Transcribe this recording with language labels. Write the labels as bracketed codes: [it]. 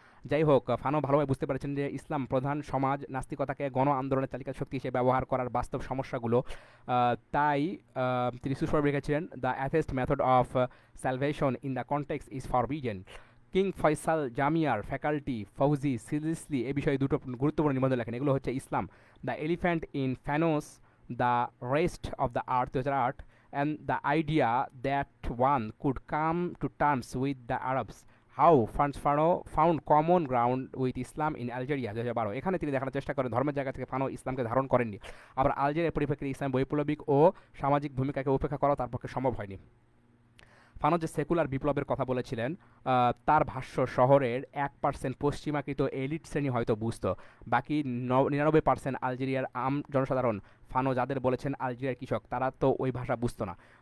[bn] যাই হোক, ফানো ভালোভাবে বুঝতে পেরেছেন যে ইসলাম প্রধান সমাজ নাস্তিকতাকে গণ আন্দোলনের তালিকা শক্তি হিসেবে ব্যবহার করার বাস্তব সমস্যাগুলো, তাই তিনি সুস্পষ্ট রেখেছিলেন, [en] The atheist method of salvation in the context is forbidden. [bn] King Faisal জামিয়ার faculty ফৌজি সিলিসলি এ বিষয়ে দুটো গুরুত্বপূর্ণ নিবন্ধ লেখেন। এগুলো হচ্ছে [en] Islam, the elephant in Fanon's, the rest of the earth 2008, and the idea that one could come to terms with the Arabs, how Franz Fanon found common ground with Islam in Algeria 2012। [bn] এখানে তিনি দেখানোর চেষ্টা করেন ধর্মের জায়গা থেকে ফানো ইসলামকে ধারণ করেননি, আবার আলজেরিয়ার পরিপ্রেক্ষিতে ইসলাম বৈপ্লবিক ও সামাজিক ভূমিকাকে উপেক্ষা করা তার পক্ষে সম্ভব হয়নি। ফানো যে সেকুলার বিপ্লবের কথা বলেছিলেন, তার ভাষ্য শহরের 1% পশ্চিমাকৃত এলিট শ্রেণী হয়তো বুঝত, বাকি 99% আলজেরিয়ার আম জনসাধারণ, ফানো যাদের বলেছেন আলজেরিয়ার কৃষক, তারা তো ওই ভাষা বুঝতো না।